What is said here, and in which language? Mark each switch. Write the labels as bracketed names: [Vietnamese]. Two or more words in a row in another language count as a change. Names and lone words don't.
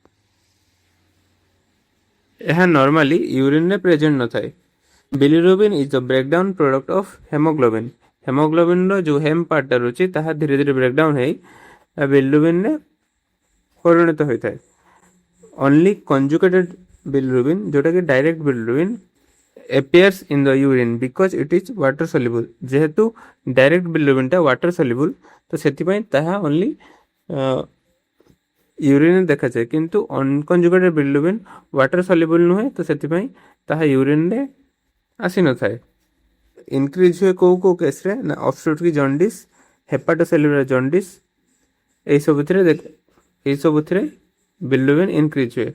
[Odia] ଏହା ନର୍ମାଲି ୟୁରିନରେ ପ୍ରେଜେଣ୍ଟ ନଥାଏ। [English] bilirubin is the breakdown product of hemoglobin. [Odia] ହେମୋଗ୍ଲୋବିନ୍ର ଯେଉଁ ହେମ୍ ପାର୍ଟଟା ରହୁଛି ତାହା ଧୀରେ ଧୀରେ ବ୍ରେକଡାଉନ୍ ହେଇ ବିଲିରୁବିନ୍ରେ ପରିଣତ ହୋଇଥାଏ। [English] only conjugated bilirubin, ଯେଉଁଟାକି direct bilirubin, appears in the urine because it is water soluble। [Odia] ଯେହେତୁ ଡାଇରେକ୍ଟ ବିଲିରୁବିନ୍ଟା [English] water soluble, [Odia] ତ ସେଥିପାଇଁ ତାହା ଓନ୍ଲି ୟୁରିନରେ ଦେଖାଯାଏ, କିନ୍ତୁ [English] unconjugated bilirubin water soluble [Odia] ନୁହେଁ, ତ ସେଥିପାଇଁ ତାହା ୟୁରିନରେ ଆସିନଥାଏ। ଇନକ୍ରିଜ୍ ହୁଏ କୋଉ କେସ୍ରେ ନା [English] obstructive jaundice, hepatocellular jaundice, [Odia] ଏଇସବୁଥିରେ [English] bilirubin increase [Odia] ହୁଏ।